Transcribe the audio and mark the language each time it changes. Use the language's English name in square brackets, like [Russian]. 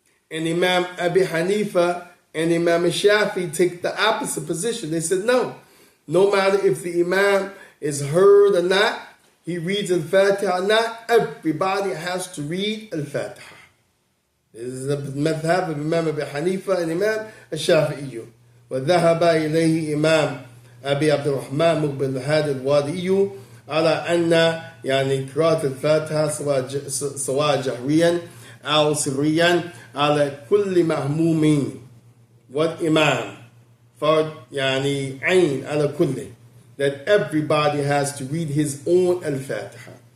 [English] And Imam Abi Hanifa and Imam Shafi take the opposite position. They said no matter if the Imam is heard or not, he reads Al-Fatiha or not, everybody has to read Al-Fatiha. This is the madhab of Imam Abi Hanifa and Imam Shafi'i. [Arabic] وذهب إليه إمام أبي عبد الرحمن مقبل هذا الوادي على أن قراءة الفاتحة سواء جهريا أو سريا على كل مأموم والإمام فرض عين على كله. [English] that everybody has to read his own Al-Fatiha.